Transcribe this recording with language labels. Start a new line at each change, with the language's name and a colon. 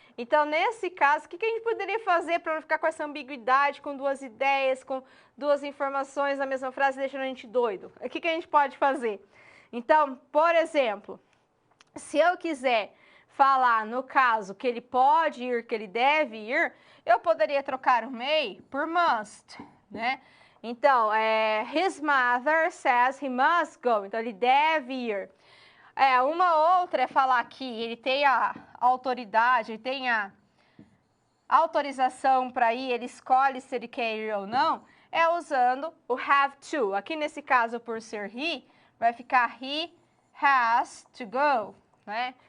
Portuguese: Então, nesse caso, o que a gente poderia fazer para não ficar com essa ambiguidade, com 2 ideias, com 2 informações na mesma frase, deixando a gente doido? O que a gente pode fazer? Então, por exemplo, se eu quiser falar, no caso, que ele pode ir, que ele deve ir, eu poderia trocar o may por must, né?
English: Então, his mother says he must go.
Portuguese: Então, ele deve ir. Uma outra é falar que ele tem a autoridade, ele tem a autorização para ir, ele escolhe se ele quer ir ou não, é usando o have to. Aqui, nesse caso, por ser he, vai ficar
English: he has to go,
Portuguese: né?